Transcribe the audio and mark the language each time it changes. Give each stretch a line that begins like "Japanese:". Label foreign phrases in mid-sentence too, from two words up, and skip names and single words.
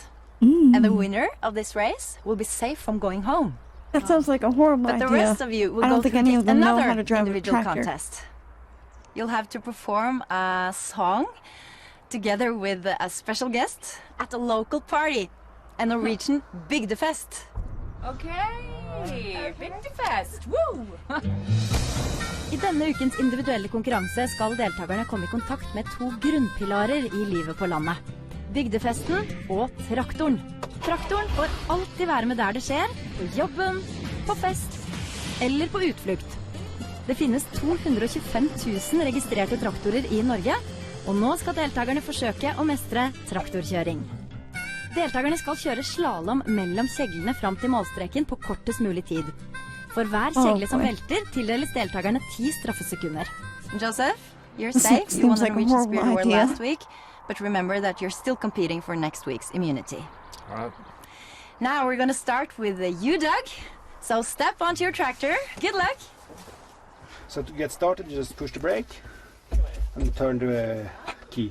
English: And the winner of this race will be safe from going home. That sounds like a horrible idea. But the rest of you will I don't go think through any of them know another how to drive a individual tractor. contest. You'll have to perform a song together with a special guest at a local party, a Norwegian Bygdefest. Okay, Bygdefest. Woo!
Norwegian: I denne ukens individuelle konkurranse skal deltakerne komme i kontakt med to grunnpilarer i livet på landet. Bygdefesten og traktoren. Traktoren får alltid være med der det skjer, på jobben, på fest eller på utflukt. Det finnes 225 000 registrerte traktorer i Norge, og nå skal deltakerne forsøke å mestre traktorkjøring. Deltakerne skal kjøre slalom mellom kjeglene fram til målstreken på kortest mulig tid. For hver kjegle som velter, tildeles deltakerne 10 straffesekunder.
English: Joseph, you're safe. You won the Norwegian Spirit Award last week, but remember that you're still competing for next week's immunity. Now we're going to start with you, Doug. So step onto your tractor. Good luck. So to get started, you just push the brake and turn the key.